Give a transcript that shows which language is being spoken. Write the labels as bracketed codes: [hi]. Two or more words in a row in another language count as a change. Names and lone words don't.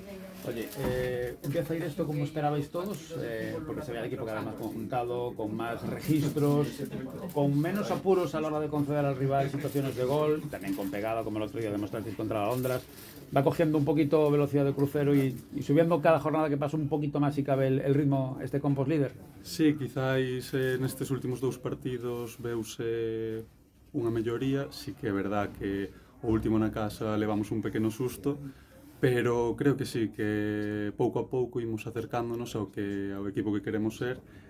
[es] Oye, empieza a ir esto como esperabais todos, porque se ve al equipo cada vez más conjuntado, con más registros, con menos apuros a la hora de conceder al rival situaciones de gol, también con pegada, como el otro día demostrasteis contra la Londras. Va cogiendo un poquito velocidad de crucero y subiendo cada jornada que pasa un poquito más si cabe el ritmo este Compos líder. [gl] Sí, quizáis nestes últimos dous partidos veuse unha melloría. Sí que é verdad que o último na casa levamos un pequeno susto, pero creo que sí, que pouco a pouco imos acercándonos ao equipo que queremos ser.